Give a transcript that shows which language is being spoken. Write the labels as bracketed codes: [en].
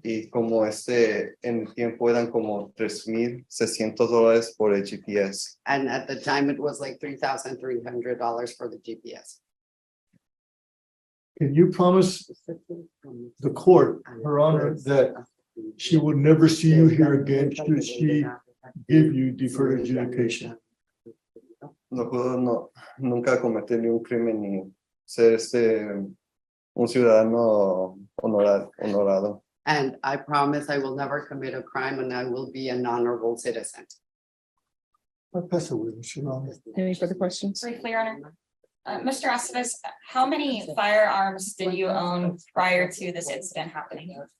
[es] y como en el tiempo eran como $3,600 por el GPS. [en] And at the time, it was like $3,300 for the GPS. Can you promise the court, Her Honor, that she will never see you here again should she give you deferred adjudication? [es] No puedo nunca cometer ni un crimen ni ser un ciudadano honorado. [en] And I promise I will never commit a crime and I will be an honorable citizen. I'll pass it with you, Your Honor. Any further questions? Briefly, Your Honor. Mr. Estevez, how many firearms did you own prior to this incident happening?